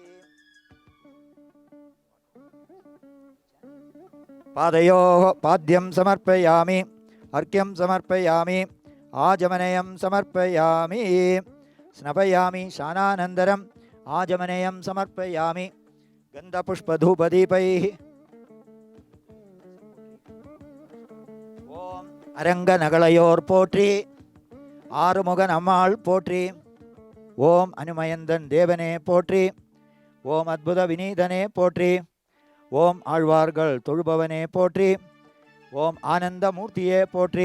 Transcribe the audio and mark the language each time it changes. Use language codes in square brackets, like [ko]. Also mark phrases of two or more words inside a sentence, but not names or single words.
[sa] पादयोः पाद्यं समर्पयामि अर्घ्यं समर्पयामि आजमनेयं समर्पयामि स्नपयामि शानानन्तरम् आजमनेयं समर्पयामि गन्धपुष्पधूपदीपैः। [ta] ओम அரங்கநகலையோர் போற்றி ஆறுமுகன் அம்மாள் போற்றி ஓம் அனுமயந்தன் தேவனே போற்றி ஓம் அத்புத வினீதனே போற்றி ஓம் ஆழ்வார்கள் தொழுபவனே போற்றி ஓம் ஆனந்தமூர்த்தியே போற்றி